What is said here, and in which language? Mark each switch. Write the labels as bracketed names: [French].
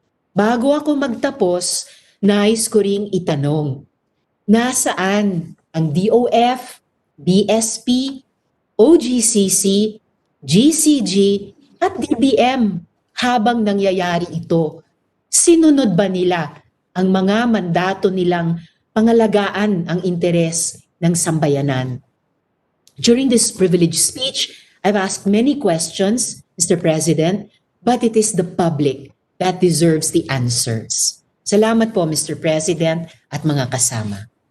[Filipino] Bago ako magtapos, nais ko ring itanong, nasaan ang DOF, BSP, OGCC, GCG at DBM habang nangyayari ito? Sinunod ba nila ang mga mandato nilang pangalagaan ang interes ng sambayanan? [English] During this privileged speech, I've asked many questions, Mr. President, but it is the public that deserves the answers. [Filipino] Salamat po, Mr. President at mga kasama.